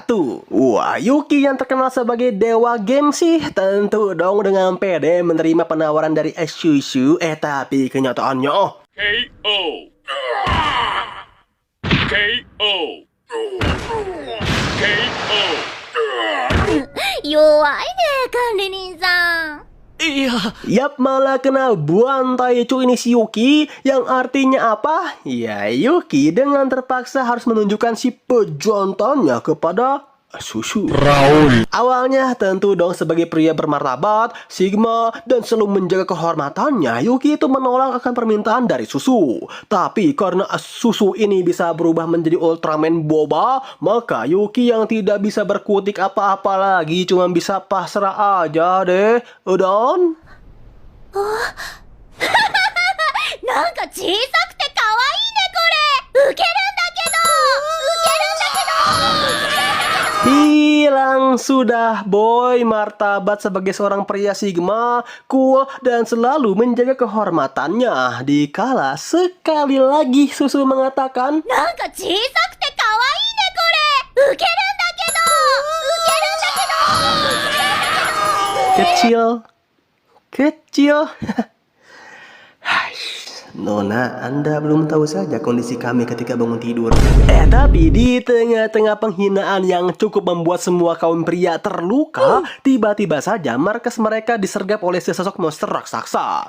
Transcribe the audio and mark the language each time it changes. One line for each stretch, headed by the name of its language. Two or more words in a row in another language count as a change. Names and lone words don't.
Indonesian: Wah, Yuki yang terkenal sebagai dewa game sih tentu dong dengan pede menerima penawaran dari Susu. Tapi kenyataannya KO. KO. KO.
Japanese: 弱いね、管理人さん。いや
Indonesian: Yap, malah kena buantai cu ini si Yuki. Yang artinya apa? Ya, Yuki dengan terpaksa harus menunjukkan si pejantannya kepada Susu. Awalnya tentu dong sebagai pria bermartabat, Sigma, dan selalu menjaga kehormatannya, Yuki itu menolak akan permintaan dari Susu. Tapi karena Susu ini bisa berubah menjadi Ultraman boba, maka Yuki yang tidak bisa berkutik apa-apa lagi cuma bisa pasrah aja deh. Dan
Japanese: なんか小さくて可愛いね、これ。ウケるんだけど。ウケるんだけど。
Indonesian: hilang sudah boy martabat sebagai seorang pria Sigma, cool dan selalu menjaga kehormatannya. Dikala sekali lagi Susu mengatakan
Japanese: なんか小さくて可愛いね、これ。ウケるんだけど。ウケるんだけど。
Indonesian: kecil. Nona, Anda belum tahu saja kondisi kami ketika bangun tidur. Tapi di tengah-tengah penghinaan yang cukup membuat semua kaum pria terluka, tiba-tiba saja markas mereka disergap oleh sesosok monster raksasa.